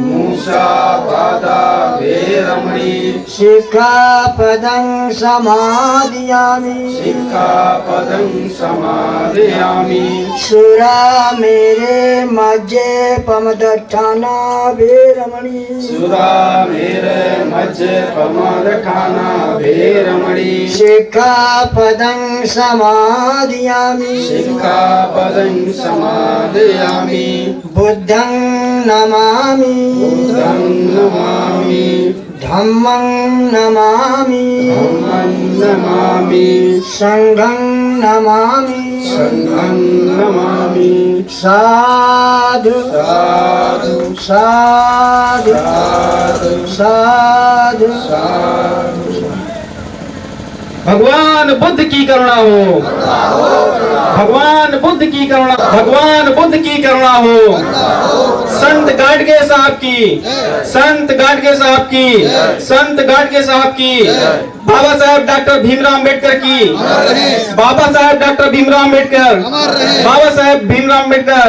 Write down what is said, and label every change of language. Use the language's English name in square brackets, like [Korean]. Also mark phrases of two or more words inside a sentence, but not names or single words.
[Pali] शिक्षापदं समादयामि सुरा मेरे मज्जे पमदठाना भेरमणि शिक्षापदं समादयामि बुद्धं नमामि धम्मं नमामि संघं नमामि साधु साधु साधु [Hindi] भगवान बुद्ध की करुणा हो, भगवान बुद्ध की करुणा, भगवान बुद्ध की करुणा हो। संत गाडगे साहब की, संत गाडगे साहब की, संत गाडगे साहब की, बाबा साहेब डॉक्टर भीमराव अम्बेडकर की, बाबा साहेब डॉक्टर भीमराव अम्बेडकर, बाबा साहेब भीमराव अम्बेडकर।